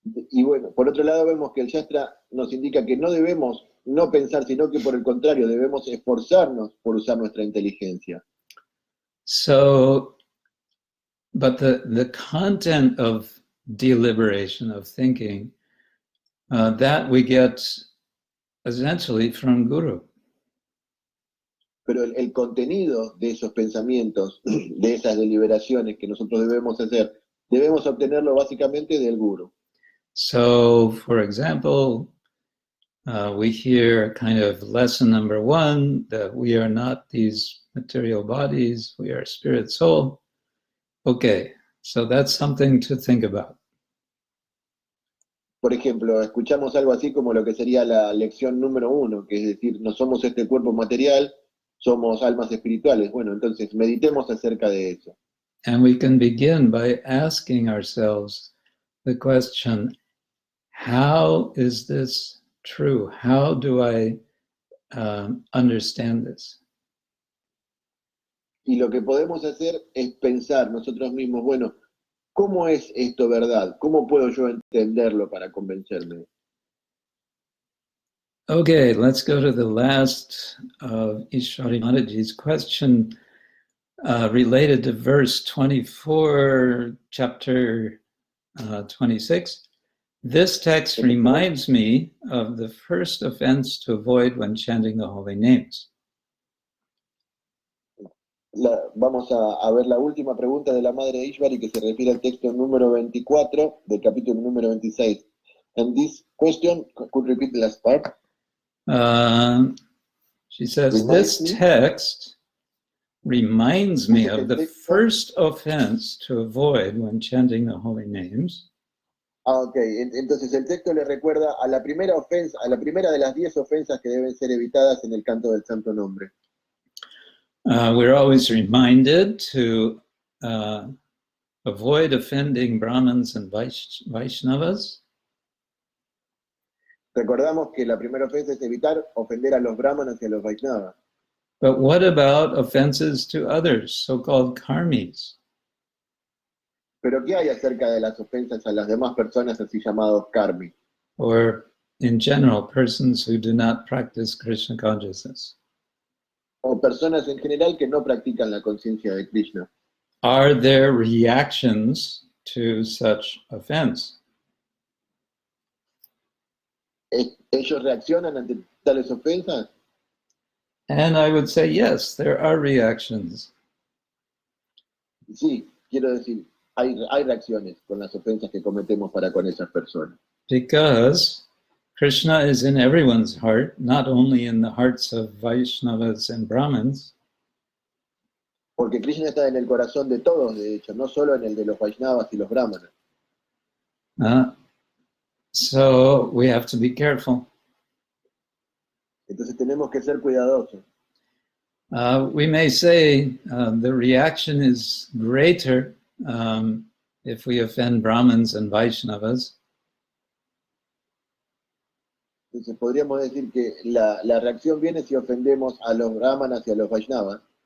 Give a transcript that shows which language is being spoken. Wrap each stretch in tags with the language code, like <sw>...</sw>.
<es>Y bueno, por otro lado vemos que el Shastra nos indica que no debemos no pensar, sino que por el contrario, debemos esforzarnos por usar nuestra inteligencia.</es> <en>So, but the content of deliberation, of thinking, that we get essentially from Guru.</en> <es>Pero el contenido de esos pensamientos, de esas deliberaciones que nosotros debemos hacer, debemos obtenerlo básicamente del Guru.</es> <en>So, for example, we hear kind of lesson number 1, that we are not these material bodies, we are spirit soul. Okay, so that's something to think about.</en> <es>Por ejemplo, escuchamos algo así como lo que sería la lección número 1, que es decir, no somos este cuerpo material, somos almas espirituales. Bueno, entonces meditemos acerca de eso.</es> <en>And we can begin by asking ourselves the question, how is this true? How do I understand this?</en> <es>Y lo que podemos hacer es pensar nosotros mismos, bueno, ¿cómo es esto verdad? ¿Cómo puedo yo entenderlo para convencerme?</es> <en>Okay, let's go to the last of Ishwari Mataji's question related to verse 24, chapter 26. This text reminds me of the first offense to avoid when chanting the holy names.</en> <es>Vamos a ver la última pregunta de la madre Ishwari que se refiere al texto número 24 del capítulo número 26.</es> <en>And this question, could you repeat the last part? She says, this text reminds me of the first offense to avoid when chanting the holy names.</en> <es>Ok, entonces el texto le recuerda a la primera ofensa, a la primera de las 10 ofensas que deben ser evitadas en el canto del santo nombre.</es> <en>We're always reminded to avoid offending Brahmins and Vaishnavas.</en> <es>Recordamos que la primera ofensa es evitar ofender a los brahmanas y a los Vaishnavas.</es> <en>But what about offenses to others, so-called karmis?</en> <es>Pero ¿qué hay acerca de las ofensas a las demás personas así llamados karmi?</es> <en>Or in general, persons who do not practice Krishna consciousness?</en> <es>O personas en general que no practican la conciencia de Krishna.</es> <en>Are there reactions to such offense?</en> <es>¿Ellos reaccionan ante tales ofensas?</es> <en>And I would say, yes, there are reactions.</en> <es>Sí, quiero decir, hay reacciones con las ofensas que cometemos para con esas personas.</es> <en>Because Krishna is in everyone's heart, not only in the hearts of Vaishnavas and Brahmins.</en> <es>Porque Krishna está en el corazón de todos, de hecho, no solo en el de los Vaishnavas y los Brahmanas.</es> <en>So we have to be careful.</en> <es>Entonces tenemos que ser cuidadosos.</es> <en>We may say the reaction is greater if we offend Brahmins and Vaishnavas.</en> <es>Entonces podríamos decir que la reacción viene si ofendemos a los Brahmanas y a los Vaishnavas.</es>